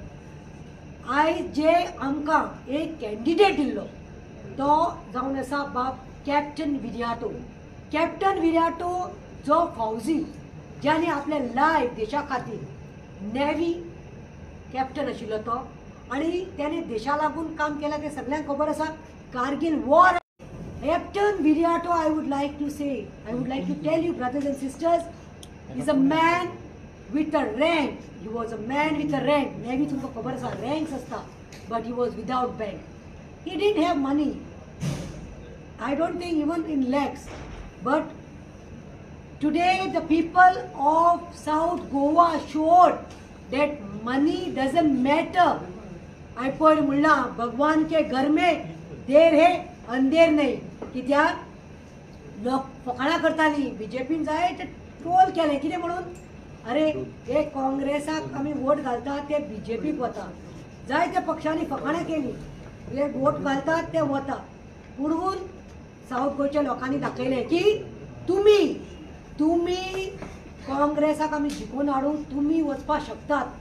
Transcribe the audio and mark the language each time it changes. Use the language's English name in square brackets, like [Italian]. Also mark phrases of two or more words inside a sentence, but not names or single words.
[Konkani] आयज जे आमकां एक कॅन्डिडेट दिल्लो तो जावन आसा बाब कॅप्टन विराटो. कॅप्टन विराटो जो फौजी ज्याने आपले लायफ देशा खातीर नेव्ही कॅप्टन आशिल्लो तो आनी त्याने देशा लागून काम केलां ते सगळ्यांक खबर आसा. [English] कारगिल वॉर. कॅप्टन विराटो I would like to tell you brothers and sisters, he's a man with a rank. He was a man with a rank. [Konkani] नेव्ही तुमकां खबर आसा रँक्स आसता, [English] but he was without bank. He didn't have money. I don't think even in lakhs. But today the people of South Goa showed that money doesn't matter. [Hindi] I [Konkani] पयर म्हणला [Hindi] भगवान के घर में देर है अंधेर नहीं. [Konkani] कित्याक लोक फकाणां करतालीं बीजेपीन जाय ते ट्रोल केलें कितें म्हणून, अरे हे काँग्रेसाक आमी वोट घालतात ते बीजेपीक वता, जायत्या पक्षांनी फकाणां केलीं, हे वोट घालतात ते वता. पुणून सावथ गोंयच्या लोकांनी दाखयलें की तुम्ही काँग्रेसाक आमी जिखून हाडून तुम्ही वचपाक शकतात.